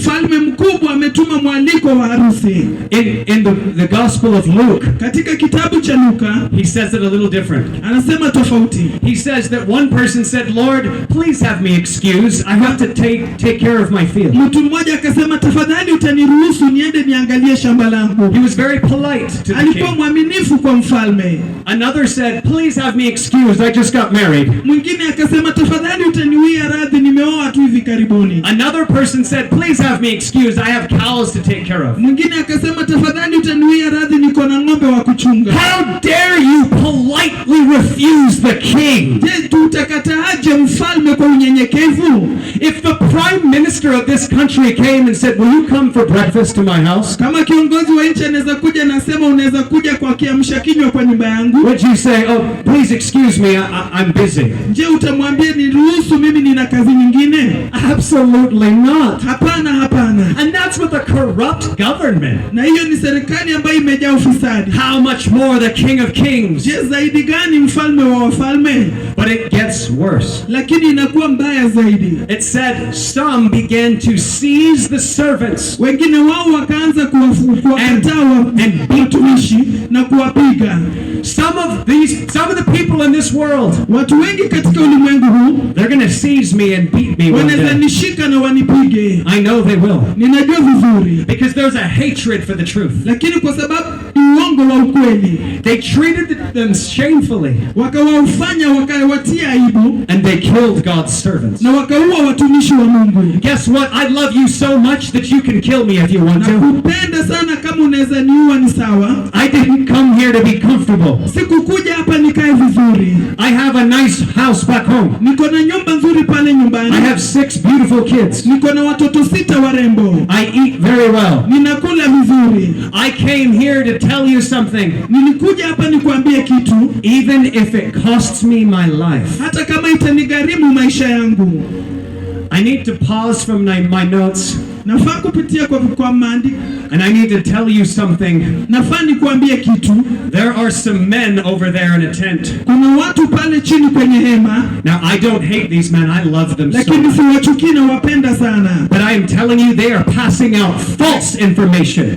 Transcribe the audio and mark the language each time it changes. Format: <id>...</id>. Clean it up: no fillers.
<sw>Mfalme mkubwa ametuma mwaliko wa harusi.</sw> <en>In the Gospel of Luke,</en> <sw>Katika kitabu cha Luka</sw> <en>he says it a little different.</en> <sw>anasema tofauti.</sw> <en>He says that one person said, Lord, please have me excused. I have to take care of my field.</en> <sw>Mtu mmoja akasema, tafadhali utaniruhusu niende niangalie shamba langu.</sw> <en>He was very polite to the</en> <sw>Alikuwa</sw> <en>king.</en> <sw>mwaminifu kwa mfalme.</sw> <en>Another said, please have me excused. I just got married.</en> <sw>Mwingine akasema, tafadhali utaniwia radhi, nimeoa tu hivi karibuni.</sw> <en>Another person said, please have me excused. I have cows to take care of.</en> <sw>Mwingine akasema, tafadhali utaniwia radhi, niko na ng'ombe wa kuchunga.</sw> <en>How dare you politely refuse the king?</en> <sw>Je, tutakataaje mfalme kwa unyenyekevu?</sw> <en>If the prime minister of this country came and said, will you come for breakfast to my house?</en> <sw>Kama kiongozi wa nchi anaweza kuja na sema unaweza kuja kwa kiamsha kinywa kwa nyumba yangu,</sw> <en>Would you say, oh, please excuse me, I'm busy?</en> <sw>je, utamwambia niruhusu, mimi nina kazi nyingine?</sw> <en>Absolutely not.</en> <sw>Hapana, hapana.</sw> <en>And that's with a corrupt government.</en> <sw>Na hiyo ni serikali ambayo imejaa ufisadi.</sw> <en>How much more the King of Kings?</en> <sw>Je, zaidi gani mfalme wa wafalme?</sw> <en>But it gets worse.</en> <sw>Lakini inakuwa mbaya zaidi.</sw> <en>It said some began to seize the servants.</en> <sw>Wengine wao wakaanza kuwakataa watumishi na kuwapiga.</sw> <en>Some of the people in this world,</en> <sw>watu wengi katika ulimwengu huu,</sw> <en>they're going to seize me and beat me one</en> <sw>wanaweza</sw> <en>day.</en> <sw>nishika na wanipige.</sw> <en>I know they will.</en> <sw>Ninajua vizuri.</sw> <en>Because there's a hatred for the truth.</en> <sw>Lakini kwa sababu uongo wa ukweli,</sw> <en>they treated them shamefully.</en> <sw>Wakawafanya wakawatia aibu.</sw> <en>And they killed God's servants.</en> <sw>Na wakaua watumishi wa Mungu.</sw> <en>Guess what? I love you so much that you can kill me if you want to.</en> <sw>Nakupenda sana, kama unaweza niua ni sawa.</sw> <en>I didn't come here to be comfortable.</en> <sw>Sikukuja hapa nikae vizuri.</sw> <en>I have a nice house back home.</en> <sw>Niko na nyumba nzuri pale nyumbani.</sw> <en>I have 6 beautiful kids.</en> <sw>Niko na watoto 6 warembo.</sw> <en>I eat very well.</en> <sw>Ninakula vizuri.</sw> <en>I came here to tell you something.</en> <sw>Nilikuja hapa nikuambie kitu.</sw> <en>Even if it costs me my life.</en> <sw>Hata kama itanigharimu maisha yangu.</sw> <en>I need to pause from my notes.</en> <sw>Nafaa kupitia kwa maandiko.</sw> <en>And I need to tell you something.</en> <sw>Nafaa nikuambie kitu.</sw> <en>There are some men over there in a tent.</en> <sw>Kuna watu pale chini kwenye hema.</sw> <en>Now I don't hate these men. I love them so much.</en> <sw>Lakini siwachukii na wapenda sana.</sw> <en>But I am telling you, they are passing out false information.</en>